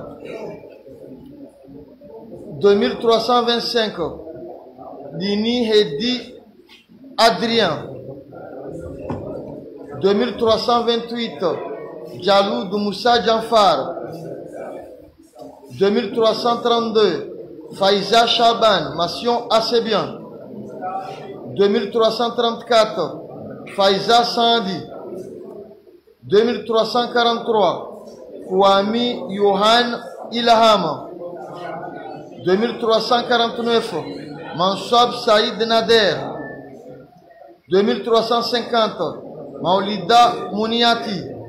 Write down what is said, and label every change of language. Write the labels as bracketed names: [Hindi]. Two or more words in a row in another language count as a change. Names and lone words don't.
[French] 2325 Dini Hedi Adrien. 2328 Jalou Moussa Janfar. 2332 Faiza Shaban. Mention assez bien. 2334 Faiza Sandi. 2343 Kwami Yohan Ilham. 2349 Mansab Saïd Nader. 2350 Maulida Mouniati.